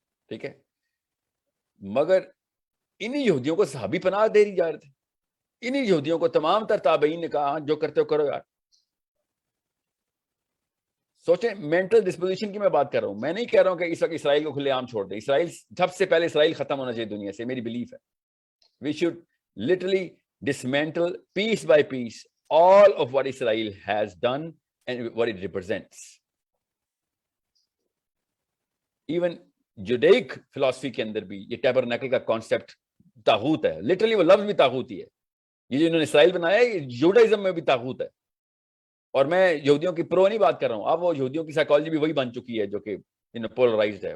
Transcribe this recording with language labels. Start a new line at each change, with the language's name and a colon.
Urdu: ٹھیک ہے, مگر انہی یہودیوں کو صحابی پناہ دے رہی جا رہے تھے. انہی یہودیوں کو تمام تر تابعین نے کہا جو کرتے ہو کرو یار. سوچیں مینٹل ڈسپوزیشن کی میں بات کر رہا ہوں, میں نہیں کہہ رہا ہوں کہ اس وقت اسرائیل کو کھلے عام چھوڑ دیں. اسرائیل سب سے پہلے اسرائیل ختم ہونا چاہیے دنیا سے, میری بلیف ہے.
English: We should literally dismantle piece by piece all of what Israel has done and what it represents. Even Judaic philosophy
Urdu: کے اندر بھی یہ ٹیبرنیکل کا کانسیپٹ طاغوت ہے. لٹرلی وہ لفظ بھی طاغوت ہی ہے. یہ جو انہوں نے اسرائیل بنایا ہے یہ جوڈائزم میں بھی طاغوت ہے. اور میں یہودیوں کی پرو نہیں بات کر رہا ہوں, اب وہ یہودیوں کی سائیکالوجی بھی وہی بن چکی ہے جو کہ پولرائزڈ ہے.